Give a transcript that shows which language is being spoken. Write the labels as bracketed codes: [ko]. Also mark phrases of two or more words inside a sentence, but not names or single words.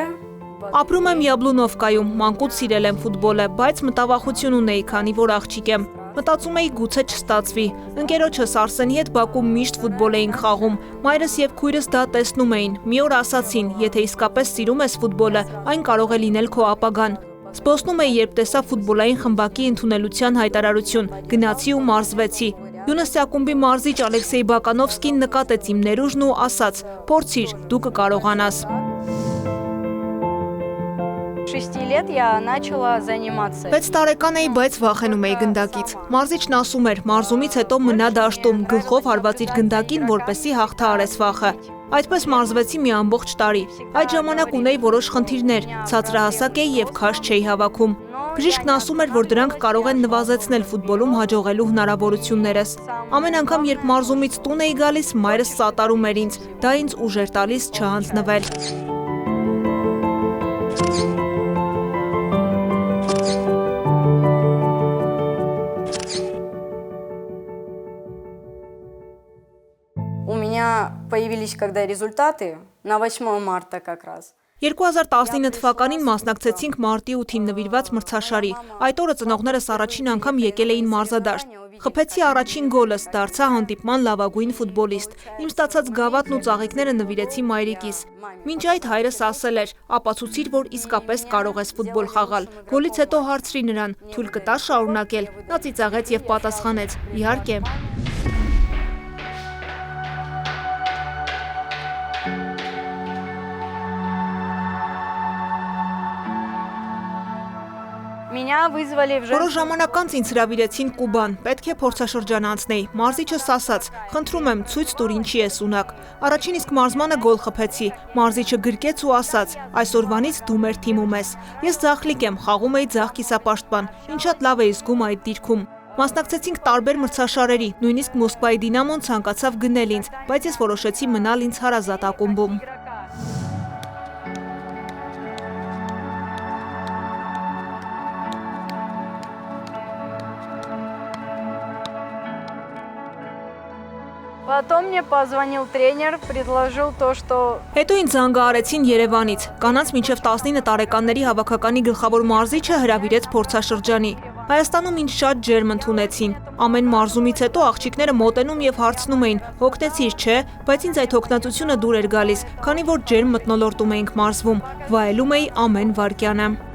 [hy] Ապրում եմ Յաբլունովկայում, մանկուց սիրել եմ ֆուտբոլը, բայց մտավախություն ունեի, քանի որ աղջիկ եմ։ Մտածում էի գուցե չստացվի։ Ընկերոջս Արսենի հետ Բաքվում միշտ ֆուտբոլ էինք խաղում։ Մայրս եւ քույրս դա տեսնում էին։ Մի օր ասացին, եթե իսկապես սիրում ես ֆուտբոլը, այն կարող է լինել քո ապագան։ Զբոսնում էի, երբ տեսա ֆուտբոլային խմբակի ընդունելության հայտարարություն, գնացի ու մարզվեցի։ Յունեսի ակումբի մարզիչ Ալեքսեյ Բականովսկին նկատեց իմ ներուժն ու ասաց. «Փորձիր, դու կկարողանաս»։ [ru] 6 лет я начала заниматься. [hy] 6 տարեկան էի, բայց վախենում էի գնդակից։ Մարզիչն ասում էր, մարզումից հետո մնա դաշտում, գլխով հարված իր գնդակին, որպեսզի հաղթահարես վախը։ Այդպես մարզվեցի մի ամբողջ տարի։ Այդ ժամանակ ունեի որոշ խնդիրներ, ցածրահասակ էի եւ քաշ չէի հավաքում։ Բժիշկն ասում էր, որ դրանք կարող են նվազեցնել ֆուտբոլում հաջողելու հնարավորություններս։ Ամեն անգամ, երբ մարզումից տուն էի գալիս, մայրս սատարում էր ինձ։ Դա ինձ ուժ էր տալիս չհանձնվել։ [ru] У меня появились когда результаты на 8 марта как раз. [hy] 2019 թվականին մասնակցեցինք մարտի 8-ին նվիրված մրցաշարի։ Այդ օրը ծնողներս առաջին անգամ եկել էին մարզադաշտ։ Խփեցի առաջին գոլս, դարձա հանդիպման լավագույն ֆուտբոլիստ։ Իմ ստացած գավաթն ու ծաղիկները նվիրեցի մայրիկիս։ Մինչ այդ հայրս ասել էր՝ ապացուցիր, որ իսկապես կարող ես ֆուտբոլ խաղալ։ Գոլից հետո հարցրի նրան՝ թույլ կտա շարունակել։ Նա ծիծաղեց եւ պատասխանեց՝ իհարկե։ [ru] Меня вызвали в [hy] Որոշ ժամանակ անց ինձ հրավիրեցին Կուբան, պետք է փորձաշրջան անցնեի։ Մարզիչս ասաց՝ խնդրում եմ, ցույց տուր ինչի ես ունակ։ Առաջին իսկ մարզմանը գոլ խփեցի։ Մարզիչը գրկեց ու ասաց՝ այսօրվանից դու մեր թիմում ես։ Ես ձախլիկ եմ, խաղում էի ձախ կիսապաշտպան, ինչ շատ լավ էի զգում այդ դիրքում։ Մասնակցեցինք տարբեր մրցաշարերի, նույնիսկ Մոսկվայի Դինամոն ցանկացավ գնել ինձ, բայց ես որոշեցի մնալ ինձ հարազատ ակումբում։ [ru] Потом мне позвонил тренер, предложил то, что [hy] Հետո ինձ զանգահարեցին Երևանից։ Կանանց մինչև 19 տարեկանների հավաքականի գլխավոր մարզիչը հրավիրեց փորձաշրջանի։ Հայաստանում ինձ շատ ջերմ ընդունեցին։ Ամեն մարզումից հետո աղջիկները մոտենում եւ հարցնում էին՝ հոգնեցիր, չէ՞, բայց ինձ այդ հոգնածությունը դուր էր գալիս, քանի որ ջերմ մթնոլորտում էինք մարզվում։ Վայելում էի ամեն վայրկյանը։